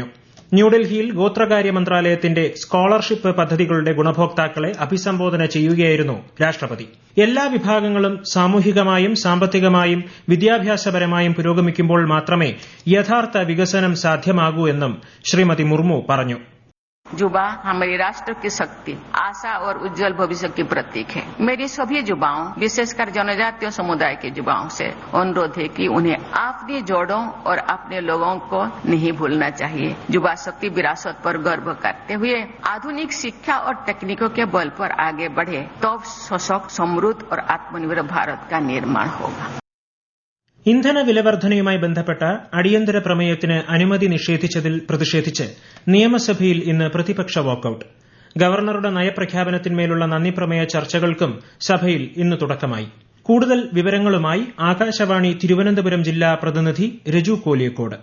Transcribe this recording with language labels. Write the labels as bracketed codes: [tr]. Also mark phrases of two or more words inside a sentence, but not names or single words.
[ml] ന്യൂഡൽഹിയിൽ ഗോത്രകാര്യ മന്ത്രാലയത്തിന്റെ സ്കോളർഷിപ്പ് പദ്ധതികളുടെ ഗുണഭോക്താക്കളെ അഭിസംബോധന ചെയ്യുകയായിരുന്നു രാഷ്ട്രപതി. എല്ലാ വിഭാഗങ്ങളും സാമൂഹികമായും സാമ്പത്തികമായും വിദ്യാഭ്യാസപരമായും പുരോഗമിക്കുമ്പോൾ മാത്രമേ യഥാർത്ഥ വികസനം സാധ്യമാകൂ എന്നും ശ്രീമതി മുർമു പറഞ്ഞു. [hi] युवा हमारे राष्ट्र की शक्ति, आशा और उज्जवल भविष्य की प्रतीक है. मेरी सभी युवाओं, विशेषकर जनजातीय समुदाय के युवाओं से अनुरोध है कि उन्हें अपनी जड़ों और अपने लोगों को नहीं भूलना चाहिए. युवा शक्ति विरासत पर गर्व करते हुए आधुनिक शिक्षा और तकनीकों के बल पर आगे बढ़े, तब सशक्त, समृद्ध और आत्मनिर्भर भारत का निर्माण होगा. [ml] ഇന്ധന വിലവർധനയുമായി ബന്ധപ്പെട്ട അടിയന്തര പ്രമേയത്തിന് അനുമതി നിഷേധിച്ചതിൽ പ്രതിഷേധിച്ച് നിയമസഭയിൽ ഇന്ന് പ്രതിപക്ഷ വാക്കൌട്ട്. ഗവർണറുടെ നയപ്രഖ്യാപനത്തിന്മേലുള്ള നന്ദിപ്രമേയ ചർച്ചകൾക്കും സഭയിൽ ഇന്ന് തുടക്കമായി. കൂടുതൽ വിവരങ്ങളുമായി ആകാശവാണി തിരുവനന്തപുരം ജില്ലാ പ്രതിനിധി രജു കോലിയക്കോട്.